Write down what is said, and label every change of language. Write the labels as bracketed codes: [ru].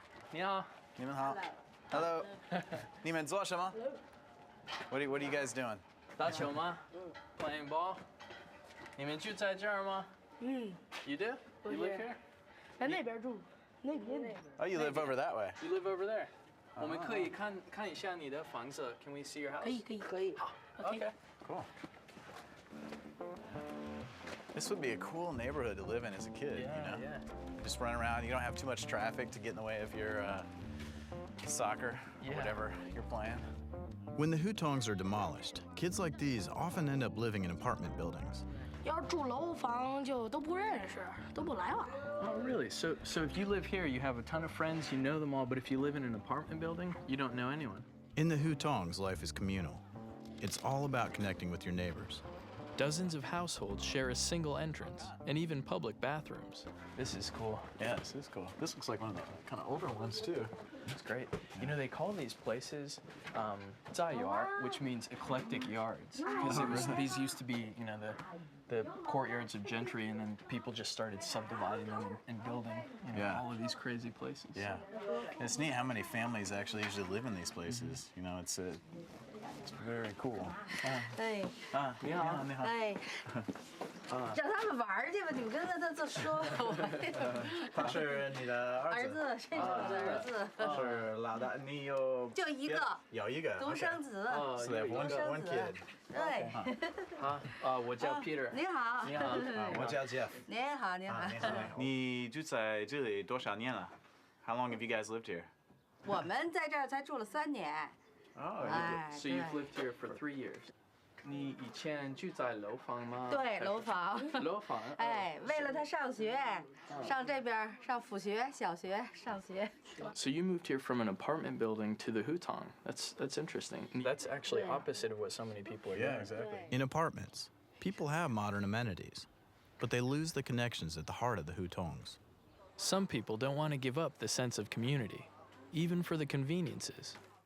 [zh] 你好.你们好. [en] Hello. [zh] 你们做什么? [en] What are you guys doing? [zh] 打球吗? [en] Playing ball? [zh] 你们住在这儿吗? [en] You do? You live here? [zh] 在那边住，那边。 [en] Oh, you live over that way. You live over there. [zh] 我们可以看一下你的房子. [en] Can we see your house? [zh] 可以。 [en] Okay. Cool. This would be a cool neighborhood to live in as a kid, you know? Yeah. Just run around. You don't have too much traffic to get in the way of your soccer or Yeah. whatever you're playing. When the hutongs are demolished, kids like these often end up living in apartment buildings. [zh] 要是住楼房就都不认识，都不来往。 [en] Oh, really? So if you live here, you have a ton of friends, you know them all, but if you live in an apartment building, you don't know anyone. In the hutongs, life is communal. It's all about connecting with your neighbors. Dozens of households share a single entrance and even public bathrooms. This is cool. Yeah, this is cool. This looks like one of the kind of older ones, too. It's great. You know, they call these places 杂院, which means eclectic yards. Because these used to be, you know, the courtyards of gentry, and then people just started subdividing them and building, all of these crazy places. Yeah. It's neat how many families actually usually live in these places. You know, it's very cool. [zh] 哎，你好，你好。哎，让他们玩去吧，你们跟他这说。他是你的儿子，这是我的儿子，是老大，你有就一个有一个独生子。 [en] So they have one kid. [zh] 对。我叫 Peter. 你好。你好。我叫 Jeff. 你好，你好。你住在这里多少年了? [en] How long have you guys lived here? [zh] 我们在这儿才住了3年。 [en] Oh, So you've lived here for 3 years. [zh] 你以前住在楼房吗? 对，楼房。楼房。哎，为了他上学，上这边上辅学、小学上学。 [en] So you moved here from an apartment building to the hutong. That's interesting. That's actually opposite of what so many people are doing. Yeah, exactly. In apartments, people have modern amenities, but they lose the connections at the heart of the hutongs. Some people don't want to give up the sense of community, even for the conveniences.